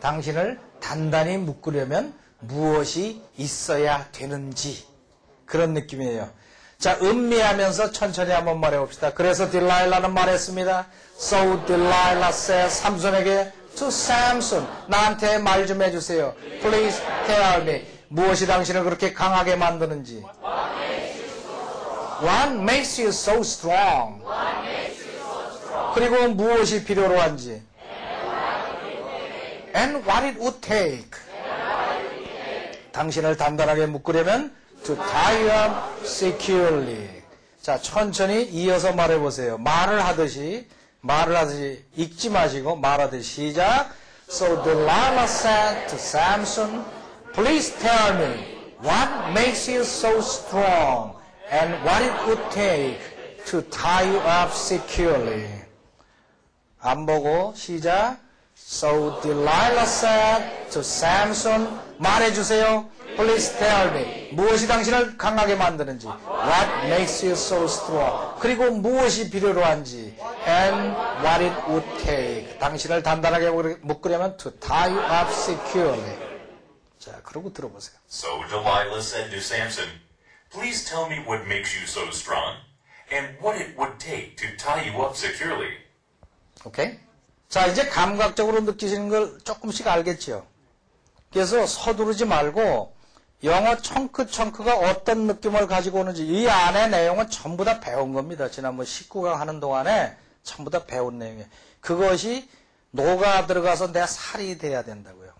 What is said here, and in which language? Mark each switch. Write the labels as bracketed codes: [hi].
[ko] 당신을 단단히 묶으려면 무엇이 있어야 되는지. 그런 느낌이에요. 자, 음미하면서 천천히 한번 말해봅시다. 그래서 딜라일라는 말했습니다. [en] So Delilah said, [ko] 삼손에게 [en] to Samson, [ko] 나한테 말 좀 해주세요. [en] Please tell me. [ko] 무엇이 당신을 그렇게 강하게 만드는지. [en] What makes you so strong? [ko] 그리고 무엇이 필요로 한지. [en] And what it would take. [ko] 당신을 단단하게 묶으려면 [en] to tie up securely. [ko] 자, 천천히 이어서 말해보세요. 말을 하듯이 읽지 마시고 말하듯이 시작. [en] So Delilah said to Samson, Please tell me what makes you so strong and what it would take to tie you up securely. [ko] 안 보고 시작. [en] So Delilah said to Samson, [ko] 말해주세요. [en] Please tell me. [ko] 무엇이 당신을 강하게 만드는지. [en] What makes you so strong. [ko] 그리고 무엇이 필요로 한지. [en] And what it would take. [ko] 당신을 단단하게 묶으려면 [en] to tie you up securely. [ko] 자, 그러고 들어보세요. [en] So Delilah said to Samson, Please tell me what makes you so strong and what it would take to tie you up securely. [ko] 오케이? 자, 이제 감각적으로 느끼시는 걸 조금씩 알겠죠? 그래서 서두르지 말고 영어 청크가 어떤 느낌을 가지고 오는지 이 안에 내용은 전부 다 배운 겁니다. 지난번 19강 하는 동안에 전부 다 배운 내용이에요. 그것이 녹아 들어가서 내 살이 돼야 된다고요.